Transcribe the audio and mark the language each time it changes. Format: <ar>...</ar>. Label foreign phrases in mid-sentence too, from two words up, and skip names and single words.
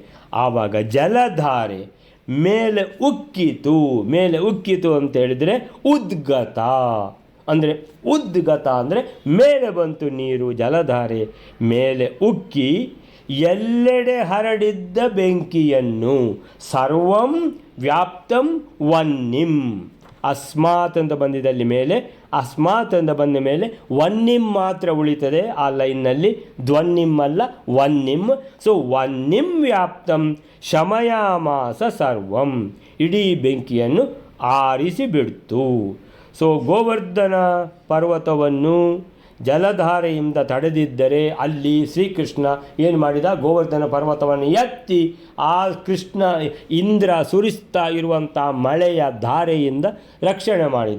<kn>ಆವಾಗ ಜಲಧಾರೆ ಮೇಲೆ ಉಕ್ಕಿತು. ಮೇಲೆ ಉಕ್ಕಿತು ಅಂತೇಳಿದರೆ ಉದ್ಗತ, ಅಂದರೆ ಅಂದರೆ ಮೇಲೆ ಬಂತು ನೀರು, ಜಲಧಾರೆ ಮೇಲೆ ಉಕ್ಕಿ ಎಲ್ಲೆಡೆ ಹರಡಿದ್ದ ಬೆಂಕಿಯನ್ನು</kn> <sa>ಸರ್ವಂ ವ್ಯಾಪ್ತಂ ವನ್ನಿಂ,</sa> <kn>ಅಸ್ಮಾತ್ ಅಂತ ಬಂದಿದ್ದಲ್ಲಿ ಮೇಲೆ, ಅಸ್ಮಾತ್ ಅಂತ ಬಂದ ಮೇಲೆ ವನ್ನಿಂ ಮಾತ್ರ ಉಳಿತದೆ ಆ ಲೈನ್ನಲ್ಲಿ, ಧ್ವನ್ನಿಂ ಅಲ್ಲ, ವನ್ನಿಂ. ಸೊ</kn> <sa>ವನ್ನಿಂ ವ್ಯಾಪ್ತಂ ಶಮಯಾಮಾಸ ಸರ್ವಂ,</sa> <kn>ಇಡೀ ಬೆಂಕಿಯನ್ನು ಆರಿಸಿಬಿಡ್ತು. ಸೊ ಗೋವರ್ಧನ ಪರ್ವತವನ್ನು ಜಲಧಾರೆಯಿಂದ ತಡೆದಿದ್ದರೆ ಅಲ್ಲಿ ಶ್ರೀಕೃಷ್ಣ ಏನು ಮಾಡಿದ, ಗೋವರ್ಧನ ಪರ್ವತವನ್ನು ಎತ್ತಿ ಆ ಕೃಷ್ಣ ಇಂದ್ರ ಸುರಿಸ್ತಾ ಇರುವಂಥ ಮಳೆಯ ಧಾರೆಯಿಂದ ರಕ್ಷಣೆ ಮಾಡಿದ.</kn>